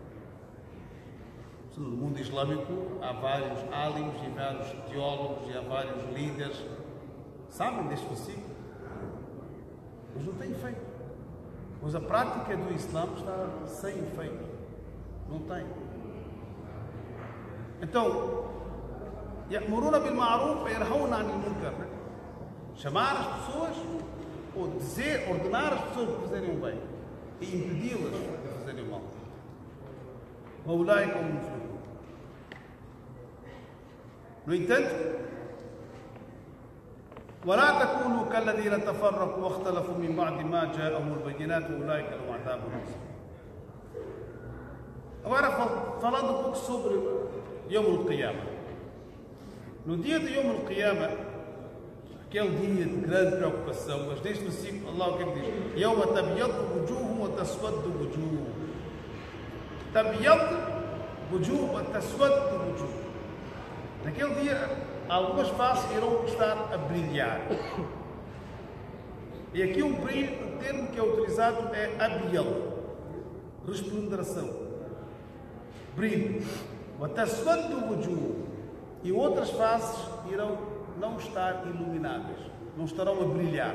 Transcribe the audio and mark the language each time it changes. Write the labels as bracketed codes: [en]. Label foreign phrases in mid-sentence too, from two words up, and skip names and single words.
[pt] No mundo islâmico há vários álimos e vários teólogos e há vários líderes sabem deste versículo, mas não tem efeito. Pois a prática do Islã está sem efeito. Não tem. Então, [ar] يأمرون بالمعروف و ينهون عن المنكر. [pt] Chamar as pessoas ou ordenar as pessoas de fazerem o bem e impedi-las de fazerem o mal. [ar] وَأُولَٰئِكَ هُمُ الْمُفْلِحُونَ. [pt] No entanto, [ar] ولا تكونوا كالذين تفرقوا واختلفوا من بعد ما جاءهم البينات أولئك لهم عذاب عظيم. [pt] Agora, falando um pouco sobre [ar] يوم القيامة. [pt] No dia de [ar] يوم القيامة, [pt] aquele dia de grande preocupação, mas neste versículo, Allah o que diz? [ar] يَوْمَ تَبْيَضُّ وُجُوهٌ وَتَسْوَدُّ وُجُوهٌ. تَبْيَضُّ وُجُوهٌ وَتَسْوَدُّ وُجُوهٌ. [pt] Naquele dia, algumas faces irão estar a brilhar. E aqui o termo que é utilizado é abiel, resplenderação, brilho. E outras faces irão não estar iluminadas, não estarão a brilhar.